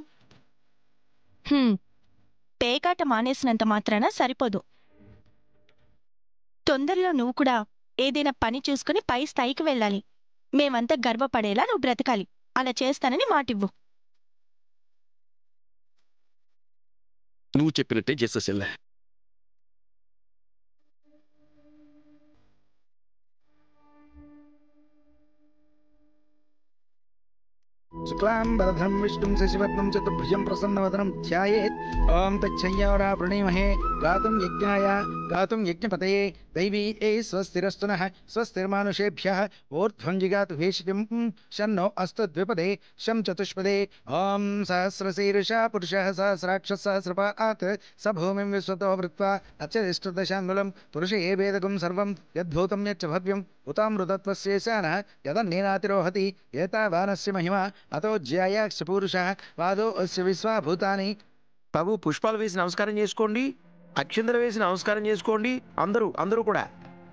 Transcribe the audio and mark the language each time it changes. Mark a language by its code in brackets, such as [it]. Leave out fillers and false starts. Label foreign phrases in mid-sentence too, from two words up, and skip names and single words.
[te] పేకాట మానేసినంత మాత్రాన సరిపోదు. తొందరలో నువ్వు కూడా ఏదైనా పని చూసుకుని పై స్థాయికి వెళ్ళాలి. మేమంతా గర్వపడేలా నువ్వు బ్రతకాలి. అలా చేస్తానని మాటివ్వు. నువ్వు చెప్పినట్టే చేసేసెల్లా. [sa] शुक्लांबरधरं विष्णुं शशिवर्णं चतुर्भुजं प्रसन्नवदनं ध्यायेत्। ओं तच्छय्यावरा प्रणीमहे गातुं यज्ञपतये दैवी स्वस्तिरस्तु नः स्वस्तिर्मानुषेभ्यः ऊर्ध्वं जिगातु भेषजं शन्नो अस्तु द्विपदे शं चतुष्पदे। ओं सहस्रशीर्षा पुरुषः सहस्राक्षः सहस्रपात् स भूमिं विश्वतो वृत्वा अच्युतदशाङ्गुलं पुरुषे वेदकं सर्वं यद्भूतं यच्च भव्यम् उतामृतत्वस्येषानः यदन्नेनातिरोहति एतावानस्य महिमा అతో జ్యాయాక్ష పురుష పాదో అస్య విశ్వభూతాని. [te] బాబు పుష్పాలు వేసి నమస్కారం చేసుకోండి, అక్షింతలు వేసి నమస్కారం చేసుకోండి. అందరూ కూడా